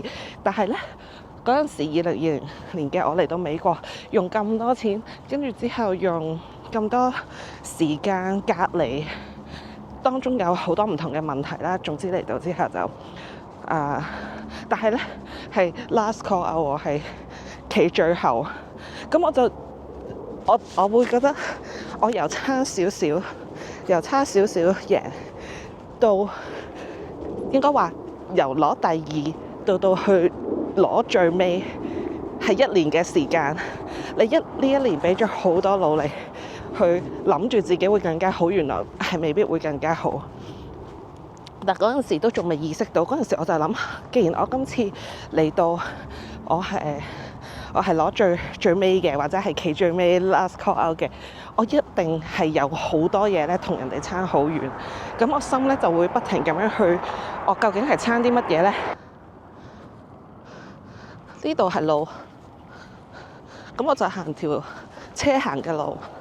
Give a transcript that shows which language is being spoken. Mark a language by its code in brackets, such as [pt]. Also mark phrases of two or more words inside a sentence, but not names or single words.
[yue] 但係咧嗰陣時2020年嘅我嚟到美國，用咁多錢，跟住之後用咁多時間隔離，當中有好多唔同嘅問題啦。總之嚟到之後就但係咧係 [en] last call out， [yue] 我係企最後。咁我會覺得我由差少少贏到應該話由攞第2到去攞最尾係1年嘅時間。你呢一年俾咗好多努力去諗住自己會更加好，原來係未必會更加好。但嗰陣時都仲未意識到，嗰陣時我就諗，既然我今次嚟到我係攞最尾嘅，或者係企最尾 [en] last call out [yue] 嘅，我一定係有好多嘢咧同人哋差好遠。咁我心咧就會不停咁樣去，我究竟係差啲乜嘢咧？呢度係路，咁我就行條車行嘅路。